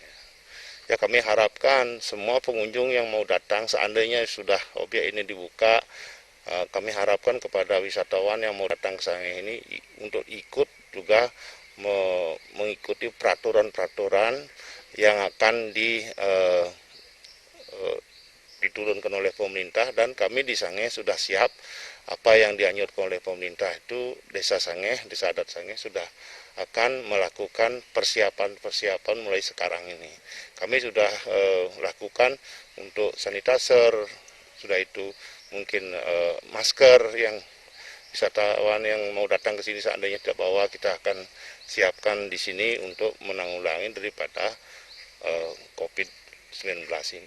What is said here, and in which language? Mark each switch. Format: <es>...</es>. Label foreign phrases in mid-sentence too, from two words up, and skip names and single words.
<id>Ya, kami harapkan semua pengunjung yang mau datang seandainya sudah objek ini dibuka, kami harapkan kepada wisatawan yang mau datang ke Sangeh ini untuk ikut juga mengikuti peraturan-peraturan yang akan diturunkan oleh pemerintah, dan kami di Sangeh sudah siap apa yang dianjurkan oleh pemerintah itu. Desa Sangeh, desa adat Sangeh sudah akan melakukan persiapan mulai sekarang ini. Kami sudah lakukan untuk sanitizer, sudah itu mungkin masker yang wisatawan yang mau datang ke sini seandainya tidak bawa, kita akan siapkan di sini untuk menanggulangi daripada COVID-19 ini.</id>